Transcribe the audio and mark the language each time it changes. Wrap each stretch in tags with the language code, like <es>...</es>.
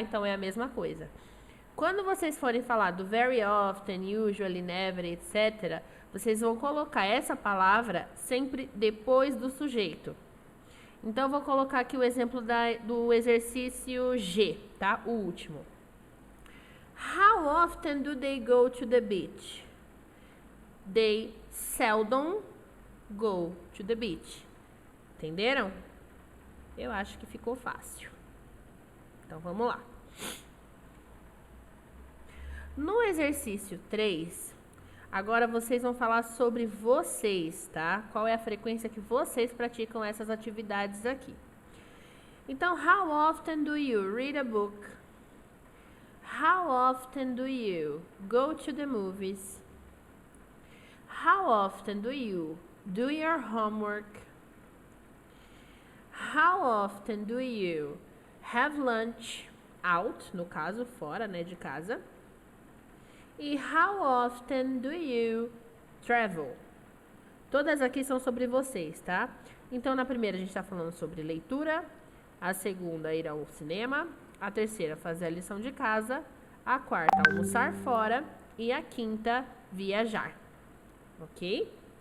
<pt>Então é a mesma coisa. Quando vocês forem falar do very often, usually, never, etc., vocês vão colocar essa palavra sempre depois do sujeito. Então, eu vou colocar aqui o exemplo do exercício G, tá? O último.</pt> <en>How often do they go to the beach? They seldom go to the beach.</en> <pt>Entenderam? Eu acho que ficou fácil. Então, vamos lá. No exercício 3, agora vocês vão falar sobre vocês, tá? Qual é a frequência que vocês praticam essas atividades aqui.</pt> <en>Então, how often do you read a book? How often do you go to the movies? How often do you do your homework? How often do you have lunch out,</en> <pt>no caso, fora, né, de casa?</pt> <en>E how often do you travel?</en> <pt>Todas aqui são sobre vocês, tá? Então, na primeira a gente está falando sobre leitura, a segunda, ir ao cinema, a terceira, fazer a lição de casa, a quarta, almoçar fora e a quinta, viajar. Ok?</pt>